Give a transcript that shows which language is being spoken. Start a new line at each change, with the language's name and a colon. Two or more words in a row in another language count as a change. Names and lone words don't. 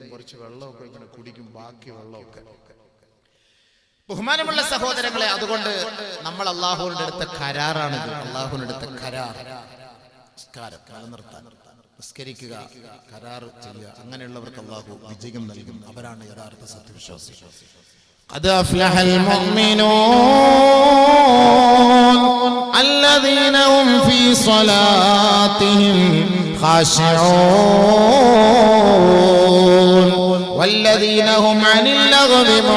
Malayalam: കുറച്ച് വെള്ളമൊക്കെ ഇങ്ങനെ കുടിക്കും, ബാക്കി വെള്ളമൊക്കെ. ബഹുമാനമുള്ള സഹോദരങ്ങളെ, അതുകൊണ്ട് നമ്മൾ അള്ളാഹുവിന്റെ അടുത്ത കരാറാണിത്. അള്ളാഹുവിന്റെ അടുത്ത കരാർ, നിസ്കാരം നിലനിർത്താൻ, നിസ്കരിക്കുക, കരാർ ചെയ്യുക. അങ്ങനെയുള്ളവർക്ക് അള്ളാഹു വിജയം നൽകും. അവരാണ് യഥാർത്ഥ സത്യവിശ്വാസി.
Arabic: قد أفلح المؤمنون الذين هم في صلاتهم خاشعون والذين هم عن اللغو